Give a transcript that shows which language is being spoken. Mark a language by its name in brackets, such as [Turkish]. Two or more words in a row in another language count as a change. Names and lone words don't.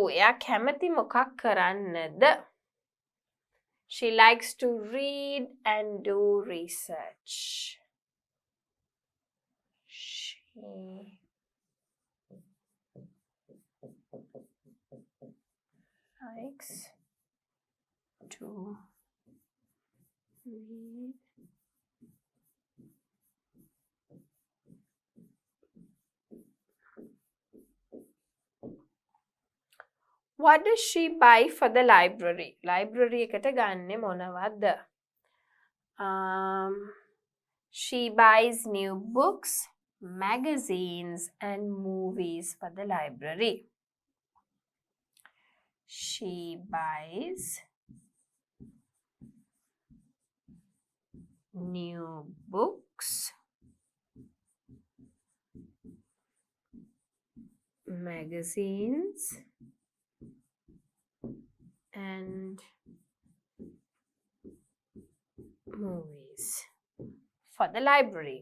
[Sinhala] එයා කැමති මොකක් කරන්නද? [English] She likes to read and do research. She likes to read What does she buy for the library? [Sinhala] Library එකට ගන්නෙ මොනවද? [English] She buys new books, magazines and movies for the library. She buys new books, magazines and movies for the library.